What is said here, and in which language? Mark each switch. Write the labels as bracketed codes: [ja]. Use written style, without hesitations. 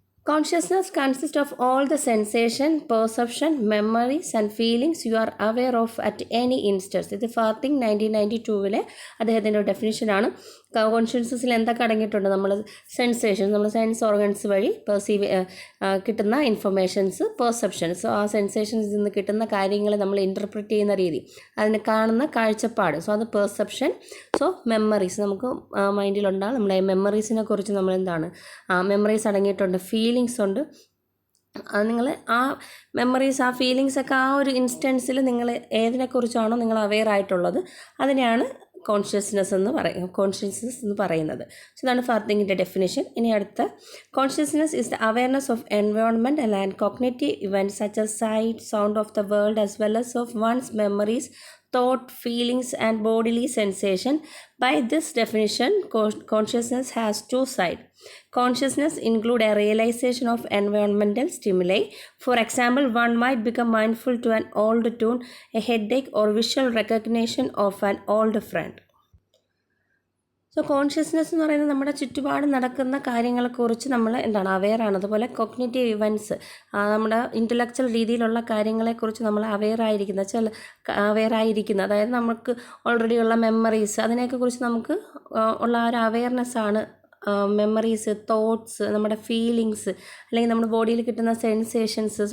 [en] Consciousness consists of all the sensation, perception, memories and feelings you are aware of at any instance. [ml] ഇത് ഫാത്തിങ് 1992 അദ്ദേഹത്തിൻ്റെ ഒരു ഡെഫിനിഷനാണ്. കോൺഷ്യസ്നസ്സിൽ എന്തൊക്കെ അടങ്ങിയിട്ടുണ്ട്, നമ്മൾ സെൻസേഷൻ, നമ്മൾ സെൻസ് ഓർഗൻസ് വഴി പെർസീവ് കിട്ടുന്ന ഇൻഫർമേഷൻസ്, പെർസെപ്ഷൻസ്, ആ സെൻസേഷൻസിൽ നിന്ന് കിട്ടുന്ന കാര്യങ്ങളെ നമ്മൾ ഇൻ്റർപ്രറ്റ് ചെയ്യുന്ന രീതി, അതിനെ കാണുന്ന കാഴ്ചപ്പാട്, സോ അത് പെർസെപ്ഷൻ. സോ മെമ്മറീസ്, നമുക്ക് മൈൻഡിലുണ്ടാകും. നമ്മളെ മെമ്മറീസിനെ കുറിച്ച് നമ്മൾ എന്താണ്, മെമ്മറീസ് അടങ്ങിയിട്ടുണ്ട്, ഫീലിങ്സ് ഉണ്ട്. അത് നിങ്ങൾ ആ മെമ്മറീസ്, ആ ഫീലിങ്സൊക്കെ ആ ഒരു ഇൻസ്റ്റൻസിൽ നിങ്ങൾ ഏതിനെക്കുറിച്ചാണോ നിങ്ങൾ അവെയർ ആയിട്ടുള്ളത് അതിനെയാണ് കോൺഷ്യസ്നെസ് എന്ന് പറയുന്നത്. സോ ഇതാണ് ഫാത്തിങ്ങിൻ്റെ ഡെഫിനേഷൻ. ഇനി അടുത്ത, [en] Consciousness is the awareness of environment and cognitive events such as sight, sound of the world as well as of one's memories, thought, feelings and bodily sensation. By this definition, consciousness has two sides. Consciousness include a realization of environmental stimuli. For example, one might become mindful to an old tune, a headache or visual recognition of an old friend. [ml] So consciousness എന്ന് പറയുന്നത് നമ്മുടെ ചുറ്റുപാട് നടക്കുന്ന കാര്യങ്ങളെക്കുറിച്ച് നമ്മൾ എന്താണ് അവെയറാണ്. അതുപോലെ cognitive events, നമ്മുടെ ഇൻ്റലക്ച്വൽ രീതിയിലുള്ള കാര്യങ്ങളെക്കുറിച്ച് നമ്മൾ അവെയറായിരിക്കുന്ന അതായത് നമുക്ക് ഓൾറെഡി ഉള്ള മെമ്മറീസ്, അതിനെയൊക്കെ കുറിച്ച് നമുക്ക് ഉള്ള ആ ഒരു അവെയർനെസ്സാണ് മെമ്മറീസ്, തോട്ട്സ്, നമ്മുടെ ഫീലിങ്സ്, അല്ലെങ്കിൽ നമ്മുടെ ബോഡിയിൽ കിട്ടുന്ന സെൻസേഷൻസ്.